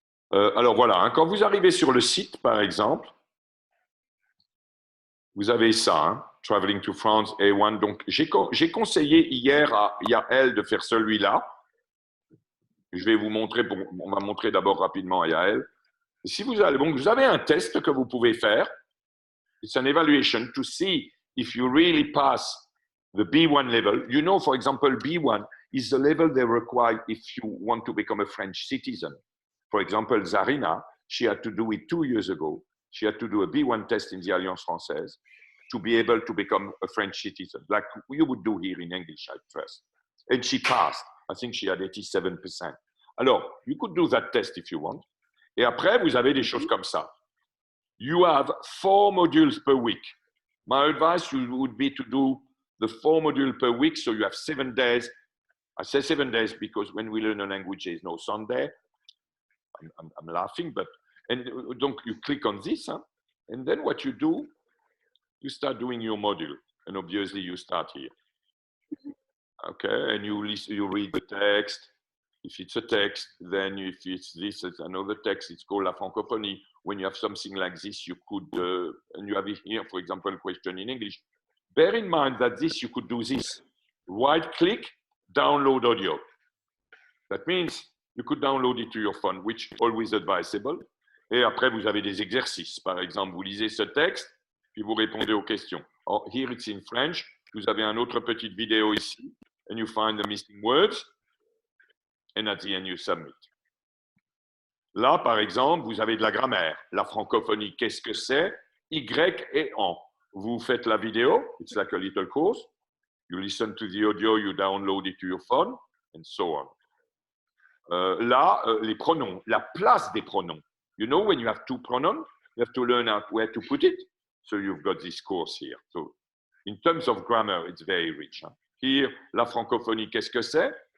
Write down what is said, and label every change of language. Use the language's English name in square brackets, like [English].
[French] Alors voilà, hein, quand vous arrivez sur le site, par exemple, vous avez ça, hein, Traveling to France A1. Donc, j'ai conseillé hier à Yael de faire celui-là. Je vais vous montrer, on va montrer d'abord rapidement à Yael. Et si vous avez un test que vous pouvez faire. [English] It's an evaluation to see if you really pass the B1 level. You know, for example, B1 is the level they require if you want to become a French citizen. For example, Zarina, she had to do it 2 years ago. She had to do a B1 test in the Alliance Française to be able to become a French citizen, like you would do here in English, I trust. And she passed. I think she had 87%. Alors, you could do that test if you want. [French] Et après, vous avez des choses comme ça. [English] You have 4 modules per week. My advice would be to do the 4 modules per week, so you have 7 days. I say 7 days because when we learn a language, there is no Sunday. I'm laughing, but donc you click on this, huh? And then what you do, you start doing your module, and obviously you start here. Okay, and you read the text. If it's a text, then if it's this, it's another text. It's called la francophonie. When you have something like this, you could, and you have here, for example, a question in English. Bear in mind that this, you could do this. Right-click, download audio. That means you could download it to your phone, which is always advisable. [French] Et après, vous avez des exercices. Par exemple, vous lisez ce texte, puis vous répondez aux questions. [English] Or, here it's in French. [French] Vous avez une autre petite vidéo ici, [English] and you find the missing words, and at the end, you submit. [French] Là, par exemple, vous avez de la grammaire. La francophonie, qu'est-ce que c'est? Y et en. Vous faites la vidéo. [English] It's like a little course. You listen to the audio, you download it to your phone, and so on. [French] Là, les pronoms, la place des pronoms. [English] You know, when you have 2 pronouns, you have to learn out where to put it. So you've got this course here. So in terms of grammar, it's very rich. Hein? [French] Here, la francophonie, qu'est-ce que c'est?